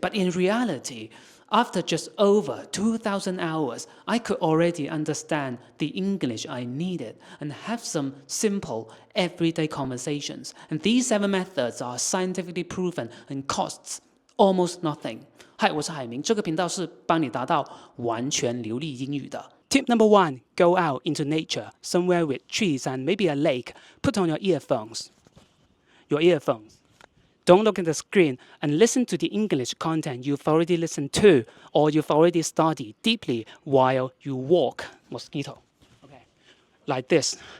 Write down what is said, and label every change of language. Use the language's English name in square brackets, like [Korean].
[English] But in reality, after just over 2,000 hours, I could already understand the English I needed and have some simple everyday conversations. And these 7 methods are scientifically proven and costs almost nothing. [Chinese] 嗨，我是海明，这个频道是帮你达到完全流利英语的。 [English] Tip number 1, go out into nature, somewhere with trees and maybe a lake. Put on your earphones. Don't look at the screen and listen to the English content you've already listened to or you've already studied deeply while you walk. Mosquito. Okay. Like this.